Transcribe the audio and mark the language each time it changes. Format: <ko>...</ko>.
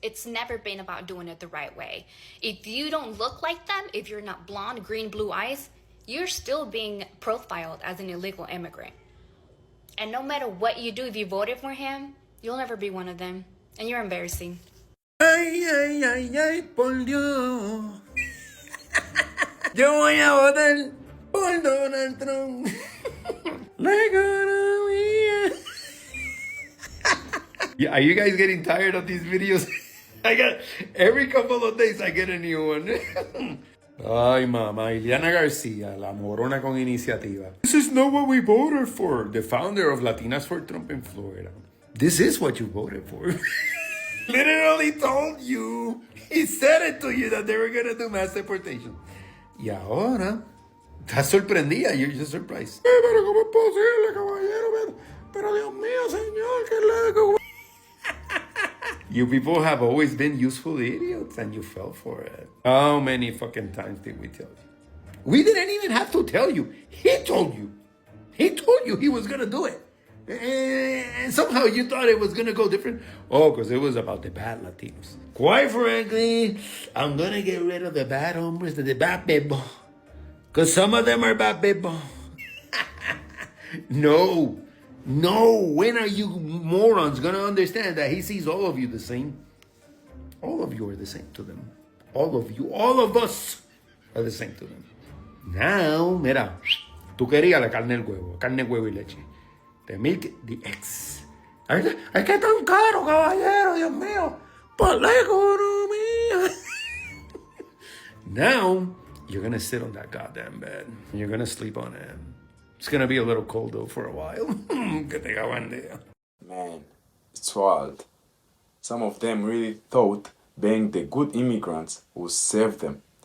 <en>It's never been about doing it the right way. If you don't look like them, if you're not blonde, green, blue eyes, you're still being profiled as an illegal immigrant. And no matter what you do, if you voted for him, you'll never be one of them. And you're embarrassing.</en> <es>Ay, ay, ay, ay, por Dios. Yo voy a votar por Donald Trump. La economía.</es> <en>Yeah, are you guys getting tired of these videos? I got every couple of days I get a new one.</en> <es>Ay, mamá, Ileana García, la morona con iniciativa.</es> <en>This is not what we voted for. The founder of Latinas for Trump in Florida. This is what you voted for. Literally told you. He said it to you that they were going to do mass deportation.</en> <es>Y ahora, estás sorprendida.</es> <en>You're just surprised.</en> <es>Pero ¿cómo es posible, caballero? Pero Dios mío, señor, ¿qué le digo?</es> <en>You people have always been useful idiots and you fell for it. How many fucking times did we tell you? We didn't even have to tell you. He told you. He told you he was going to do it. And somehow you thought it was going to go different. Oh, because it was about the bad Latinos. Quite frankly, I'm going to get rid of the bad hombres, the bad people. Because some of them are bad people. No. No, when are you morons gonna understand that he sees all of you the same? All of you are the same to them. All of you, all of us are the same to them.</en> <es>Now, mira, tú querías la carne huevo y leche.</es> <en>The milk, the eggs.</en> <es>Es que es tan caro, caballero, Dios mío, por la economía.</es> <en>Now, you're gonna sit on that goddamn bed. You're gonna sleep on it. It's gonna be a little cold though for a while. Man, it's wild. Some of them really thought being the good immigrants would save them.</en>